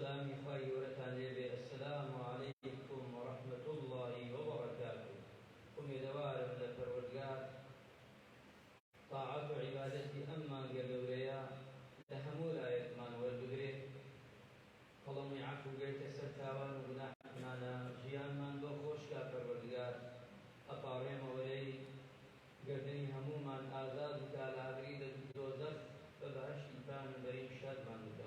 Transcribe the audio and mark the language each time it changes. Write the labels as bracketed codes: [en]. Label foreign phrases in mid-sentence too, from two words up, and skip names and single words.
[ckb] خواهی گەورەتان لێبێ. [ar] السلام علیکم ورحمة الله وبركاته. [ckb] امیدوارم لە پەروەردگار طاعەت و عیبادەتی ئەم مانگە گەورەیە لە هەموو لایەکمان وەربگرێت، قەڵەمی عەفو بێتە سەر تاوان و گوناحمانە، ژیانمان بۆ خۆشکا پەروەردگار، ئەپاڕێمەوەرەی گردنی هەموومان ئازاد بکا لە ئاگری دۆزەخ بە بەهەشتی پانبەری شادمان بکا.